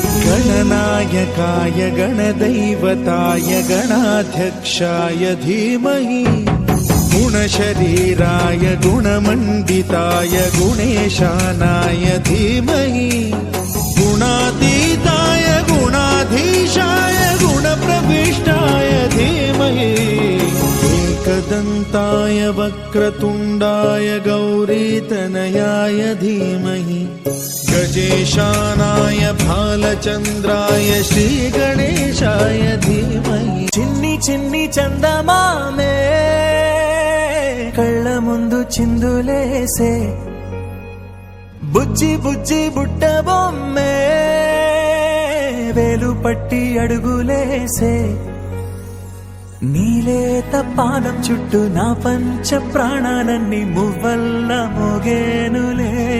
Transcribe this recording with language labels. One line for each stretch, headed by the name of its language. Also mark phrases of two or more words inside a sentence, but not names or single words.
Sanskrit: गणनायकाय गणदैवताय गणाध्यक्षाय धीमहि गुणशरीराय गुणमण्डिताय गुणेशानाय धीमहि गुणातीताय गुणाधीशाय गुणप्रविष्टाय धीमहि एकदन्ताय वक्रतुण्डाय गौरीतनयाय धीमहि गजेशानाय भालचन्द्राय श्रीगणेशाय धीमहि
Telugu: చిన్ని చిన్ని చందమామే కళ్ళ ముందు చిందులేసే బుజ్జి బుజ్జి బుట్ట బొమ్మే వేలు పట్టి అడుగులేసే నీలేత పాదం చుట్టూ నా పంచ ప్రాణాలన్నీ మువ్వల్ల మోగేనులే